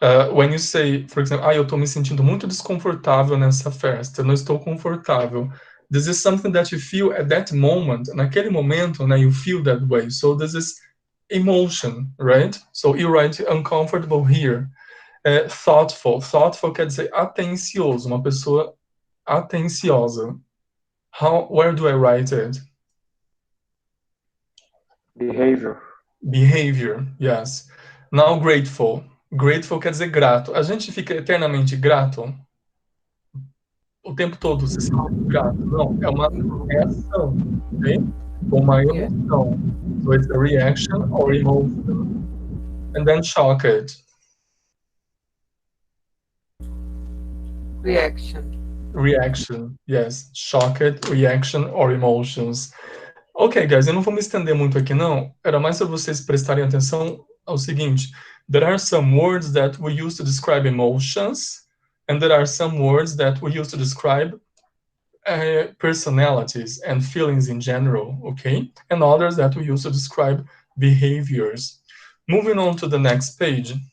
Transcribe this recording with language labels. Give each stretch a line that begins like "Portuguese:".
English: When you say, for example,
Portuguese: eu estou me sentindo muito desconfortável nessa festa, eu não estou confortável.
English: This is something that you feel at that moment.
Portuguese: Naquele momento, né,
English: you feel that way. So this is emotion, right? So you write uncomfortable here. Thoughtful.
Portuguese: Thoughtful quer dizer atencioso, uma pessoa atenciosa.
English: Where do I write it? Behavior. Behavior, yes. Now grateful. Grateful
Portuguese: quer dizer grato. A gente fica eternamente grato? O tempo todo se sente grato? Não, é uma reação, ok? Uma emoção.
English: So it's a reaction or emotion. And then shocked. Reaction, yes. Shocked, reaction or emotions.
Portuguese: Ok, guys, eu não vou me estender muito aqui, não. Era mais para vocês prestarem atenção ao seguinte.
English: There are some words that we use to describe emotions, and there are some words that we use to describe personalities and feelings in general, okay? And others that we use to describe behaviors. Moving on to the next page.